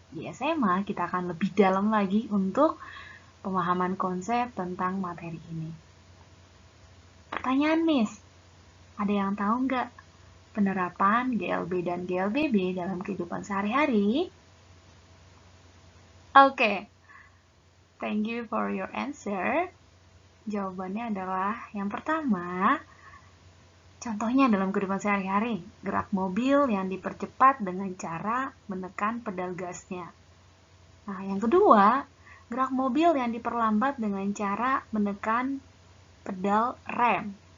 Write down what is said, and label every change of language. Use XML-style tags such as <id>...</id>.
<id>Di SMA kita akan lebih dalam lagi untuk pemahaman konsep tentang materi ini. Pertanyaan Miss, ada yang tahu nggak penerapan GLB dan GLBB dalam kehidupan sehari-hari?</id> <en>Oke, thank you for your answer.</en> <id>Jawabannya adalah yang pertama, contohnya dalam kehidupan sehari-hari, gerak mobil yang dipercepat dengan cara menekan pedal gasnya. Nah, yang kedua, gerak mobil yang diperlambat dengan cara menekan pedal rem.</id>